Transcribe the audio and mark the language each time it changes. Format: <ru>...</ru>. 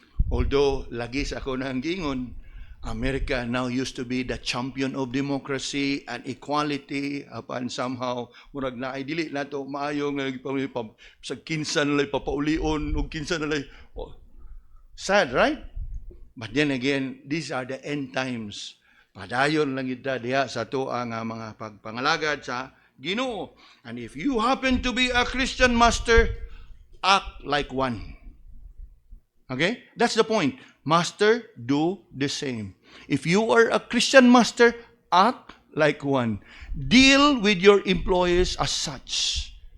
<en>Although</en> <ceb>lagi sa ako nang gingon,</ceb> <en>America now used to be the champion of democracy and equality, upon somehow</en> <ceb>murag na ay dili nato maayo nga sa kinsan lay papaulion ug kinsan lay sad,</ceb> <en>right? But then again, these are the end times.</en> <ceb>Padayon lang ita diha sa tuwa nga mga pagpangalagad sa Ginoo.</ceb> <en>And if you happen to be a Christian master, act like one. Okay? That's the point. Master, do the same. If you are a Christian master, act like one. Deal with your employees as such.</en>